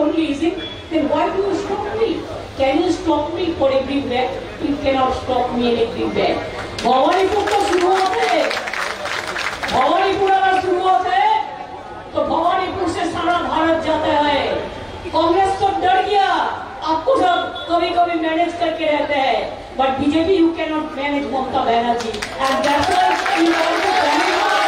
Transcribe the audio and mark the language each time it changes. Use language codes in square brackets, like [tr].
[en] easy, then why do you stop me? Can you stop me for everywhere? You cannot stop me everywhere. [hi] Bhawanipur तो शुरू होते, भवानीपुर अगर शुरू होते तो भवानीपुर से सारा भारत जाता है। कांग्रेस तो डर गया, आपको सब कभी-कभी मैनेज करके रहते हैं, [en] but BJP you cannot manage Mamata Banerjee, and that's why you want to damage.